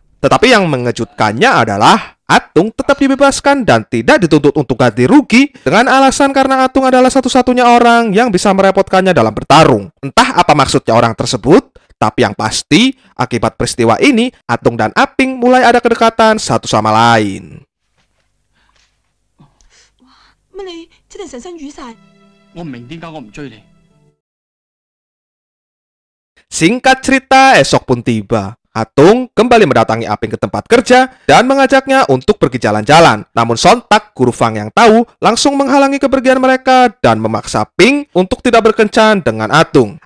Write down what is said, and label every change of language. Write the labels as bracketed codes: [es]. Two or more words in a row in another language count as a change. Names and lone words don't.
[id] Tetapi yang mengejutkannya adalah Atung tetap dibebaskan dan tidak dituntut untuk ganti rugi dengan alasan karena Atung adalah satu-satunya orang yang bisa merepotkannya dalam bertarung. Entah apa maksudnya orang tersebut, tapi yang pasti akibat peristiwa ini Atung dan Aping mulai ada kedekatan satu sama lain. [yue] 乜你真係成身瘀晒？我唔明點解我唔追你。 [id] Singkat cerita, esok pun tiba. Atung kembali mendatangi Aping ke tempat kerja dan mengajaknya untuk pergi jalan-jalan. Namun sontak, Guru Fang yang tahu langsung menghalangi kepergian mereka dan memaksa Ping untuk tidak berkencan dengan Atung.